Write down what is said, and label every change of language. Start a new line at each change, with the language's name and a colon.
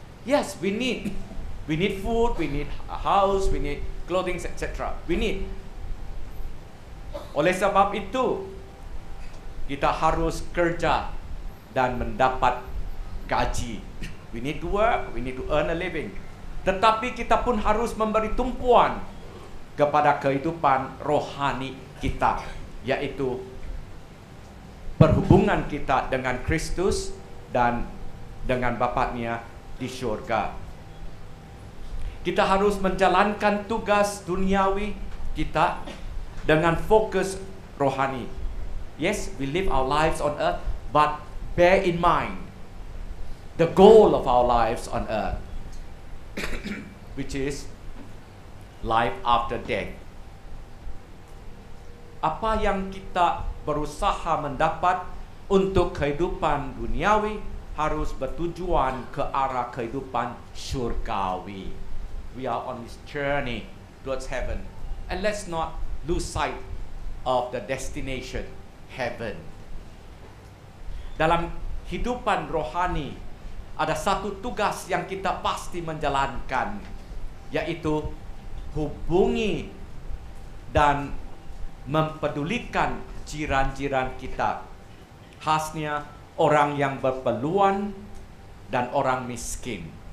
English: Yes, we need food, we need a house, we need clothing, etc. We need.
Malay: Oleh sebab itu, kita harus kerja dan mendapat gaji.
English: We need to work, we need to earn a living.
Malay: Tetapi kita pun harus memberi tumpuan kepada kehidupan rohani kita, yaitu perhubungan kita dengan Kristus dan dengan Bapa-Nya di syurga. Kita harus menjalankan tugas duniawi kita dengan fokus rohani.
English: Yes, we live our lives on earth, but bear in mind the goal of our lives on earth, which is life after death.
Malay: Apa yang kita berusaha mendapat untuk kehidupan duniawi harus bertujuan ke arah kehidupan syurgawi.
English: We are on this journey towards heaven, and let's not lose sight of the destination, heaven.
Malay: Dalam hidupan rohani ada satu tugas yang kita pasti menjalankan, yaitu hubungi dan mempedulikan jiran-jiran kita, khasnya orang yang berperluan dan orang miskin.